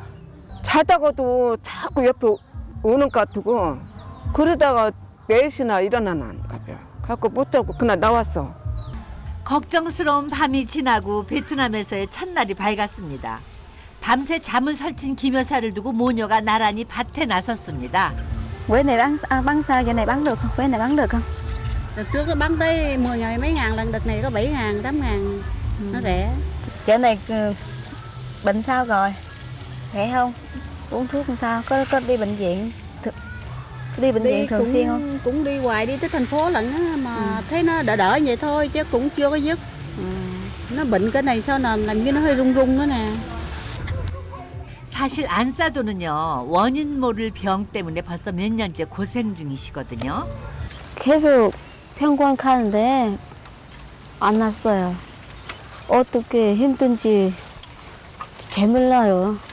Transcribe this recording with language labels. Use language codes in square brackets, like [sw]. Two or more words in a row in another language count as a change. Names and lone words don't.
[ko] 자다가도 자꾸 옆에 오는 것 같고, 그러다가 4시나 일어나는 거야. 갖고 못 자고 그날 나왔어. 걱정스러운 밤이 지나고 베트남에서의 첫날이 밝았습니다. 밤새 잠을 설친 김 여사를 두고 모녀가 나란히 밭에 나섰습니다. [vi] Quế này bán sao? Giờ này bán được không? Quế này bán được không? Đợt trước nó bán tới 10 ngày mấy ngàn lần, đợt này có 7 ngàn, 8 ngàn, nó rẻ. Giờ này bệnh sao rồi? Khỏe không? Uống thuốc làm sao? Có đi bệnh viện? Đi bệnh viện thường xuyên không? Cũng đi hoài, đi tới thành phố lận á, mà thấy nó đỡ vậy thôi chứ cũng chưa có dứt. Nó bệnh cái này sao làm như nó hơi rung rung nữa nè. [ko] 사실 안사도는요 원인 모를 병 때문에 벌써 몇 년째 고생 중이시거든요. 계속 병원 가는데 안 났어요. 어떻게 힘든지 잘 몰라요.